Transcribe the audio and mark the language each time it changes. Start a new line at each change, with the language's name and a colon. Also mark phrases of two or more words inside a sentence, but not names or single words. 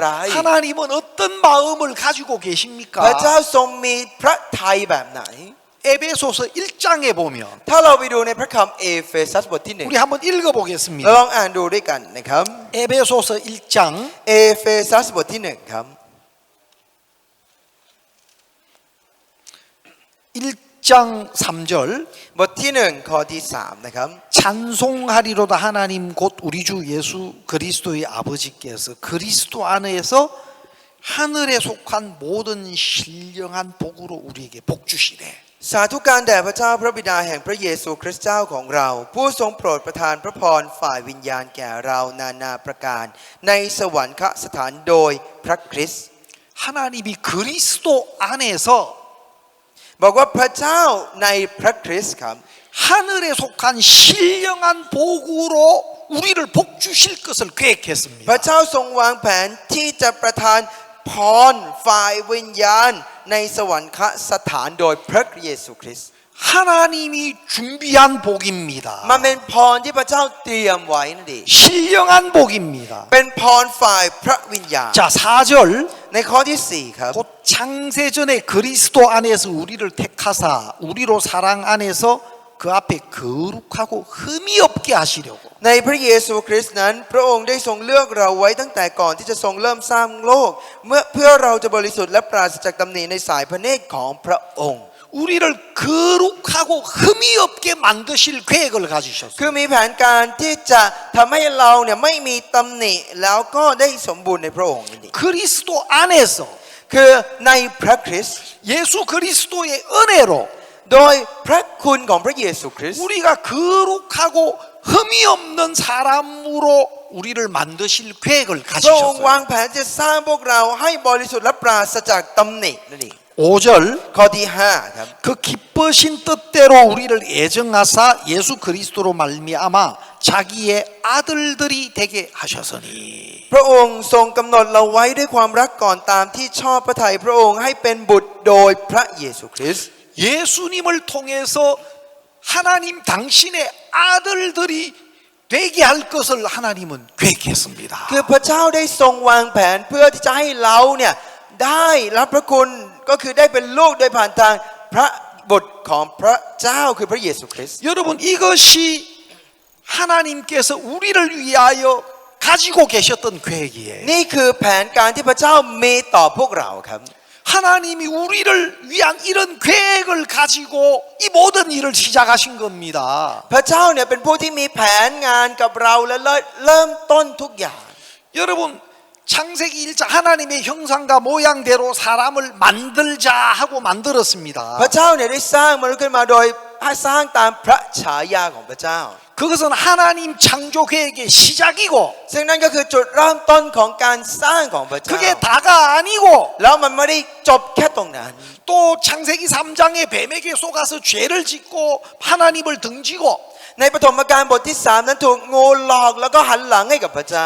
Korean: 하나님은 어떤 마음을 가지고
Thai: พระ
Korean: 계십니까?
Thai: เจ้าทรงมีพระทัยแบบไหน
Korean: 에베소서 1장에 보면
Thai: ถ้าเราไปดูในพระคัมภีร์เอเฟซัสบทที่หนึ่ง
Korean: 우리 한번
Thai: เรา
Korean: 읽어보겠습니다.
Thai: ลองอ่านดูด้วยกันนะครับ
Korean: 에베소서 1장
Thai: เอเฟซัสบทที่หนึ่งครับ
Korean: 1장 3절
Thai: บทที่หนึ่งข้อที่สามนะครับ
Korean: 찬송하리로다 하나님 곧 우리 주 예수 그리스도의 아버지께서 그리스도 안에서 하늘에 속한 모든 신령한 복으로 우리에게 복 주시되
Thai: สาธุการแด่พระเจ้าพระบิดาแห่งพระเยซูคริสต์เจ้าของเรา ผู้ทรงโปรดประทานพระพรฝ่ายวิญญาณแก่เรานานาประการ ในสวรรคสถานโดยพระคริสต์
Korean: 하나님이 그리스도 안에서
Thai: บอกว่าพระเจ้าในพระคริสต์ครับ
Korean: 하늘에 속한 신령한 복으로 우리를 복 주실 것을
Thai: พระ
Korean: 계획했습니다.
Thai: เจ้าทรงวางแผนที่จะประทานพรฝ่ายวิญญาณในสวรรคสถานโดยพระเยซูคริสต์
Korean: 하나님이 준비한 복입니다.
Thai: มันเป็นพรที่พระเจ้าเตรียมไว้นั่นเอง
Korean: 신령한 복입니다.
Thai: เป็นพรฝ่ายพระวิญญาณ
Korean: 자, 4절
Thai: ในข้อที่สี่ครับ
Korean: 곧 창세전에 그리스도 안에서 우리를 택하사 우리로 사랑 안에서 그 앞에 거룩하고 흠이 없게 하시려고
Thai: ในพระเยซูคริสต์นั้นพระองค์ได้ทรงเลือกเราไว้ตั้งแต่ก่อนที่จะทรงเริ่มสร้างโลกเพื่อเราจะบริสุทธิ์และปราศจากตำหนิในสายพระเนตรของพระองค์
Korean: 우리를 거룩하고 흠이 없게 만드실 계획을
Thai: คือ
Korean: 가지셨어요.
Thai: มีแผนการที่จะทำให้เราเนี่ยไม่มีตำหนิแล้วก็ได้สมบูรณ์ในพระองค์นี่
Korean: 그리스도 안에서
Thai: คือในพระคริสต์
Korean: 예수 그리스도의 은혜로
Thai: โดยพระคุณของพระเยซูคริสต์
Korean: 우리가 거룩하고 흠이 없는 사람으로 우리를 만드실 계획을
Thai: พระองค์วา
Korean: 가지셨어요.
Thai: งแผนจะสร้างพวกเราให้บริสุทธิ์และปราศจากตำหนินั่นเอง
Korean: 5절
Thai: ข้อที่ห้าครับ
Korean: 그 기쁘신 뜻대로 우리를 애정하사 예수 그리스도로 말미암아 자기의 아들들이 되게 하셨으니
Thai: พระองค์ทรงกำหนดเราไว้ด้วยความรักก่อนตามที่ชอบพระทัยพระองค์ให้เป็นบุตรโดยพระเยซูคริสต์
Korean: 예수님을 통해서 하나님 당신의 아들들이 되게 할 것을 하나님은 계획했습니다.
Thai: คือพระเจ้าได้ทรงวางแผนเพื่อที่จะให้เราเนี่ยได้รับพระคุณก็คือได้เป็นลูกโดยผ่านทางพระบุตรของพระเจ้าคือพระเยซูคริสต์
Korean: 여러분 이것이 하나님께서 우리를 위하여 가지고 계셨던 계획이에요.
Thai: นี่คือแผนการที่พระเจ้ามีต่อพวกเราครับ
Korean: 하나님이 우리를 위한 이런 계획을 가지고 이 모든 일을 시작하신 겁니다.
Thai: พระเจ้าเนี่ยเป็นผู้ที่มีแผนงานกับเราและเริ่มต้นทุกอย่าง
Korean: 여러분 창세기 1장 하나님의 형상과 모양대로 사람을 만들자 하고 만들었습니다.
Thai: พระเจ้าเนี่ยได้สร้างมนุษย์ขึ้นมาโดยให้สร้างตามพระฉายาของพระเจ้า
Korean: 그것은 하나님 창조 계획의 시작이고
Thai: ซึ่งนั่นก็คือจุดเริ่มต้นของการสร้างของพระเจ้า
Korean: 그게 다가 아니고
Thai: แล้วมันไม่ได้จบแค่ตรงนั้น
Korean: 또 창세기 3장에 뱀에게 속아서 죄를 짓고 하나님을 등지고
Thai: ในปฐมกาลบทที่3นั้นถูกงูหลอกแล้วก็หันหลังให้กับพระเจ้า